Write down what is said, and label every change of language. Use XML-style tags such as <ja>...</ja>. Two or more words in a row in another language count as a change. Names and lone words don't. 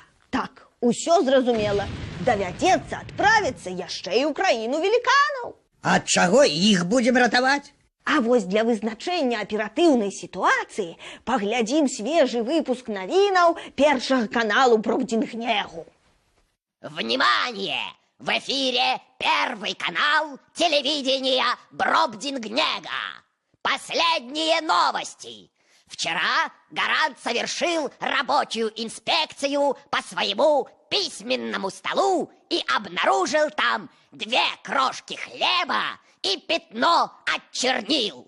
<be>Так, усё зразумела. Давядзецца адправіцца яшчэ і ў краіну веліканаў. Ад чаго іх будзем ратаваць? А вось для вызначэння аператыўнай сітуацыі паглядзім свежы выпуск навінаў Першага каналу Бродзінгнегу.</be> <ru>Внимание! В эфире Первый канал телевидения Бродзингнега. Последние новости. Вчера Гарант совершил рабочую инспекцию по своему письменному столу и обнаружил там 2 крошки хлеба и пятно от чернил.</ru>